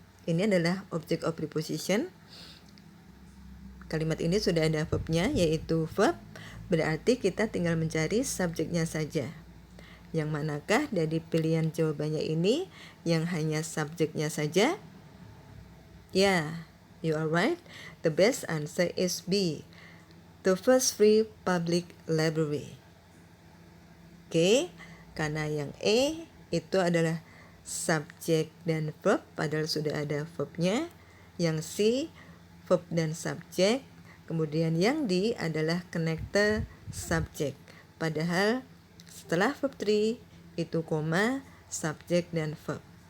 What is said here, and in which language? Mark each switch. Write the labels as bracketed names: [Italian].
[Indonesian] Ini adalah object of preposition. Kalimat ini sudah ada verbnya, yaitu verb. Berarti kita tinggal mencari subjeknya saja. Yang manakah dari pilihan jawabannya ini yang hanya subjeknya saja? [English] Ya, you are right. The best answer is B, the first free public library. [Indonesian] Oke, karena yang E itu adalah subjek dan verb, padahal sudah ada verbnya. Yang C, verb dan subjek. Kemudian yang D adalah connector subjek. Padahal setelah verb 3 itu koma, subjek dan verb.